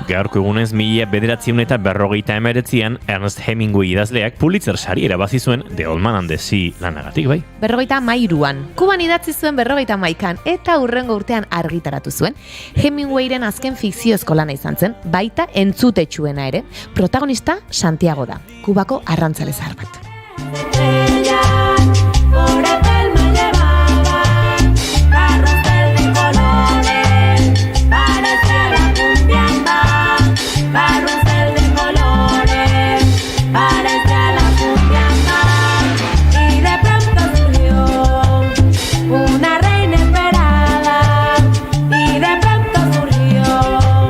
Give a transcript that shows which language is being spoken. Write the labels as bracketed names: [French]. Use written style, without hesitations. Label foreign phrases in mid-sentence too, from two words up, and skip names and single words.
[Basque] Gaurko egunez 1959ean Ernest Hemingway idazleak Pulitzer sari irabazi zuen The Old Man and the Sea lanagatik, bai? 53an. Kuban idatzi zuen 51an eta hurrengo urtean argitaratu zuen. Hemingwayren azken fikziozko lana izan zen, baita entzutetsuena ere. Protagonista Santiago da, Kubako arrantzale zahar bat. [Spanish] Por el palma llevaba carros de colores, parecía la cumbiamba, carros de colores, parecía la cumbiamba, y de pronto surgió una reina esperada, y de pronto surgió